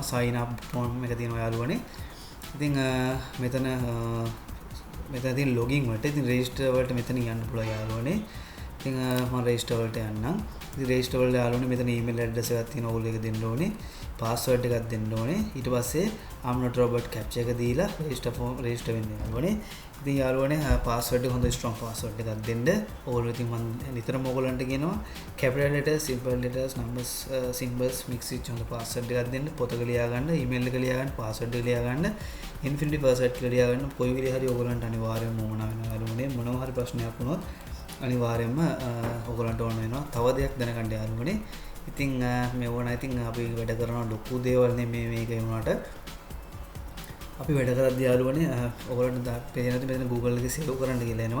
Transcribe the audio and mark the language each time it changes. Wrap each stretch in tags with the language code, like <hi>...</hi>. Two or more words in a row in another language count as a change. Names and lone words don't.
<en>sign up form</en> <si>එක තියෙනවා යාළුවනේ. ඉතින් මෙතන තියෙන login වලට ඉතින් register වලට මෙතන යන්න පුළුවන් යාළුවනේ. ඉතින් මම register වලට යන්නම්. ඉතින් register වල යාළුවනේ මෙතන</si> <en>email address</en> <si>එකක් තියෙනවා. ඕගොල්ලෝ ඒක දෙන්න ඕනේ. password එකක් දෙන්න ඕනේ. ඊට පස්සේ</si> <en>I'm not robot captcha</en> <si>එක දීලා register වෙන්න යාළුවනේ. ඉතින් යාළුවනේ password එක හොඳ</si> <en>strong password</en> <si>එකක් දෙන්න. ඕගොල්ලෝ ඉතින් මම නිතරම ඕගොල්ලන්ට කියනවා</si> <en>capital letters, simple letters, numbers, symbols mix with</en> <si>හොඳ password එකක් දෙන්න. පොතක ලියා ගන්න, email එක ලියා ගන්න, password එක ලියා ගන්න, infinity% කියලා ලියා ගන්න. කොයි විදිහේ හරි ඕගොල්ලන්ට අනිවාර්යයෙන්ම ඕන වෙනවා යාළුවනේ. මොනවා හරි ප්‍රශ්නයක් වුණොත් අනිවාර්යයෙන්ම ඕගොල්ලන්ට ඕන වෙනවා. තව දෙයක් දැනගන්න යාළුවනේ. ඉතින් මේ වුණා ඉතින් අපි වැඩ කරන ලොකු දේවල් නෙමේ මේක වුණාට අපි වැඩ කරද්දී යාළුවනේ ඔයගොල්ලන්ට පේනද මෙතන Google එකේ save කරන්න කියලා එනවා.</si>